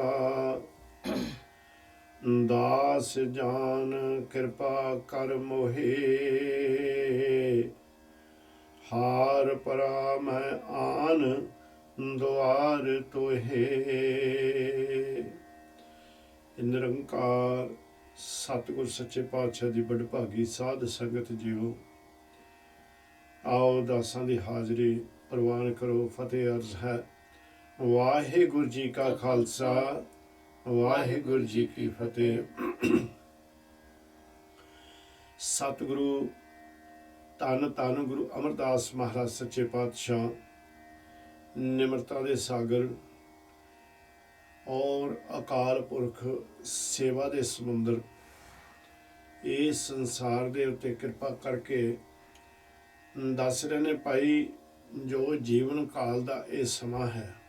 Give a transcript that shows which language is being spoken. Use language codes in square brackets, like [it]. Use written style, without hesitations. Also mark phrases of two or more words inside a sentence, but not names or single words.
[pa] ਦਾਸ ਜਾਨ ਕਿਰਪਾ ਕਰ ਮੋਹੇ, ਹਾਰ ਪਰਾ ਮੈਂ ਆਨ ਦੁਆਰ ਤੋਹੇ। ਨਿਰੰਕਾਰ ਸਤਿਗੁਰ ਸੱਚੇ ਪਾਤਸ਼ਾਹ ਕੀ ਵਡਭਾਗੀ ਸਾਧ ਸੰਗਤ ਜੀਓ, ਆਓ ਦਾਸਾਂ ਕੀ ਹਾਜ਼ਰੀ ਪਰਵਾਨ ਕਰੋ। ਫ਼ਤਿਹ ਅਰਜ਼ ਹੈ। ਵਾਹਿਗੁਰੂ ਜੀ ਕਾ ਖ਼ਾਲਸਾ, ਵਾਹਿਗੁਰੂ ਜੀ ਕੀ ਫ਼ਤਿਹ। ਸਤਿਗੁਰੂ ਧੰਨ ਧੰਨ ਗੁਰੂ ਅਮਰਦਾਸ ਮਹਾਰਾਜ ਸੱਚੇ ਪਾਤਸ਼ਾਹ, ਨਿਮਰਤਾ ਦੇ ਸਾਗਰ ਔਰ ਅਕਾਲ ਪੁਰਖ ਸੇਵਾ ਦੇ ਸਮੁੰਦਰ, ਇਸ ਸੰਸਾਰ ਦੇ ਉੱਤੇ ਕਿਰਪਾ ਕਰਕੇ ਦੱਸ ਰਹੇ ਨੇ ਭਾਈ, ਜੋ ਜੀਵਨ ਕਾਲ ਦਾ ਯੇ ਸਮਾਂ ਹੈ,